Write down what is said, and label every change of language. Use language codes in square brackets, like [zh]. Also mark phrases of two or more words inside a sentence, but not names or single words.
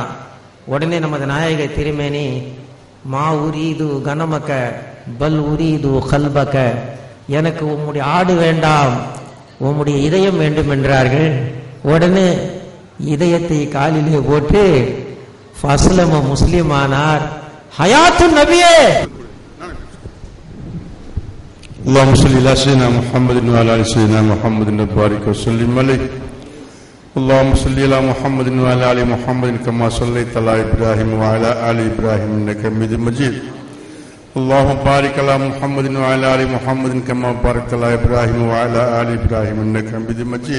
[ta] உடனே நமது நாயக திருமேனி [ar] ما أريد غنمك بل أريد قلبك, [ta] எனக்கு உம்முடைய ஆடு வேண்டாம், உம்முடைய இதயம் வேண்டும் என்றார்கள். உடனே இதயத்தை காலிலே போட்டு ஃபஸ்லம முஸ்லிமானார். ஹயாத்து நபியே. [ar] اللهم صل على سيدنا محمد وعلى ال سيدنا محمد وبارك وسلم عليه. اللهم صل على محمد وعلى ال محمد كما صليت على ابراهيم وعلى ال ابراهيم انك حميد مجيد. اللهم بارك على محمد وعلى ال محمد كما باركت على ابراهيم وعلى ال ابراهيم انك حميد مجيد.